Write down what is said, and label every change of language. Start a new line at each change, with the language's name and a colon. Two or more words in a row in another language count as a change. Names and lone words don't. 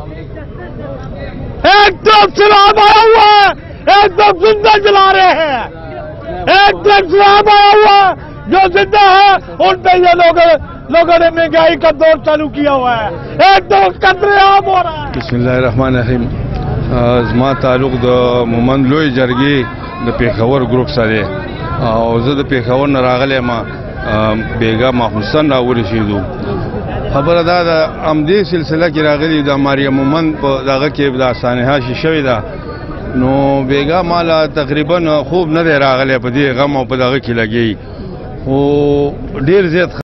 Urdu: ایک طرف سیلاب آیا ہوا ہے، ایک طرف زندہ جلا رہے ہیں. ایک طرف سیلاب آیا ہوا ہے، جو زندہ ہے ان پہ یہ لوگوں نے مہنگائی کا دور چالو کیا ہوا ہے. ایک طرف قطرے عام ہو رہا ہے.
Arabic: بسم اللہ الرحمن الرحیم.
Pashto: زما تعلق د مومند لوی جرګې د پیښور ګروپ سره او زه د پیښور نه راغلی ما بیګا محسن راورسېدو. خبره دا د همدې سلسله کې راغلی د مریم مومند په دغه کې د سانحه شوې ده، نو بیګا مالا تقریبا خوب نه دی راغلی په دې غم او په دغه کې لګي، خو ډېر زیات